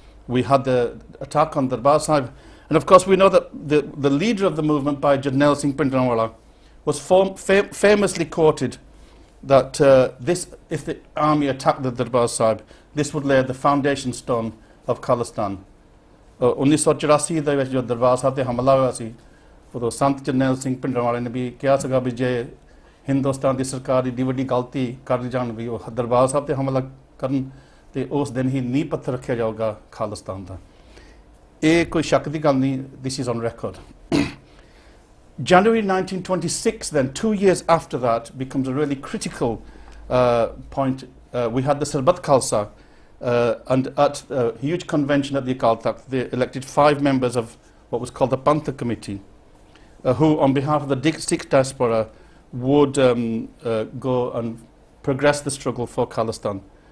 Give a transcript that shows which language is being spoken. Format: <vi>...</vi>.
<en>We had the attack on Darbar Sahib, and of course we know that the leader of the movement, by Jarnail Singh Bhindranwala, was famously quoted that if the army attacked the Darbar Sahib, this would lay the foundation stone of Khalistan.</en> <pa>1984 ਦੇ ਵਿੱਚ ਜੋ ਦਰਬਾਰ ਸਾਹਿਬ ਤੇ ਹਮਲਾ ਹੋਇਆ ਸੀ, ਉਦੋਂ ਸੰਤ ਜਰਨੈਲ ਸਿੰਘ ਭਿੰਡਰਾਂਵਾਲੇ ਨੇ ਵੀ ਕਿਹਾ ਸੀਗਾ ਵੀ ਜੇ ਹਿੰਦੁਸਤਾਨ ਦੀ ਸਰਕਾਰ ਏਡੀ ਵੱਡੀ ਗਲਤੀ ਕਰ ਜਾਣ ਵੀ ਉਹ ਦਰਬਾਰ ਸਾਹਿਬ ਤੇ ਹਮਲਾ ਕਰਨ ਤੇ ਉਸ ਦਿਨ ਹੀ ਨੀਂਹ ਪੱਥਰ ਰੱਖਿਆ ਜਾਊਗਾ ਖਾਲਿਸਤਾਨ ਦਾ। ਇਹ ਕੋਈ ਸ਼ੱਕ ਦੀ ਗੱਲ ਨਹੀਂ,</pa> <en>this is on record. January 1926 then, 2 years after that, becomes a really critical point. We had the Sarbat Khalsa, and at a huge convention at the Akal Takht, they elected 5 members of what was called the Panth Committee, who on behalf of the Sikh diaspora would go and progress the struggle for Khalistan.</en>